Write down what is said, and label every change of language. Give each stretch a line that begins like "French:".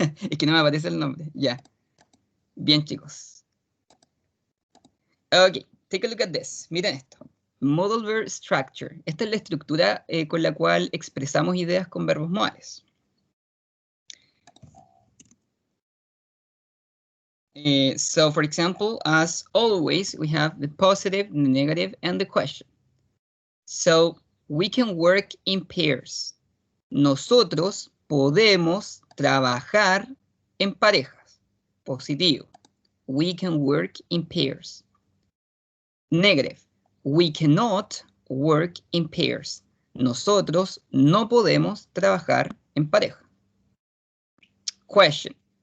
Spanish: Es que no me aparece el nombre, ya. Bien, chicos.
English: Ok, take a look at this.
Spanish: Miren esto.
English: Modal verb structure.
Spanish: Esta es la estructura con la cual expresamos ideas con verbos modales.
English: So, for example, as always, we have the positive, the negative, and the question. So, we can work in pairs.
Spanish: Nosotros podemos trabajar en parejas.
English: Positivo. We can work in pairs. Negative. We cannot work in pairs.
Spanish: Nosotros no podemos trabajar en pareja. Question.